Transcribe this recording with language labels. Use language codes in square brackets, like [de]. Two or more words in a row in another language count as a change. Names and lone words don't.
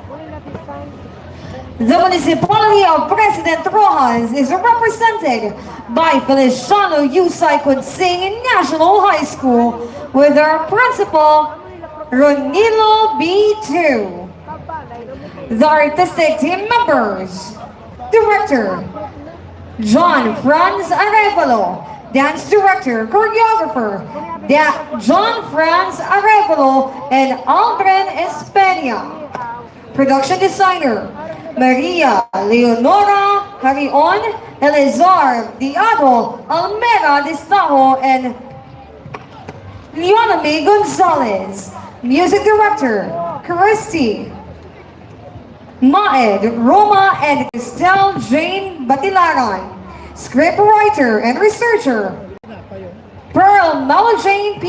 [en] The municipality of President Rojas is represented by Feliciano Yusay Kunsing National High School with our principal, Ronilo B2. The artistic team members, Director, John Franz Arevalo, Dance Director, Choreographer, John Franz Arevalo and Aldrin Espenia. Production Designer, Maria Leonora Harion, Elizar Diado, Almera Distajo, and Leoname Gonzalez. Music Director, Christy Maed, Roma, and Estelle Jane Batilaran. Script Writer and Researcher, Pearl Melojane P.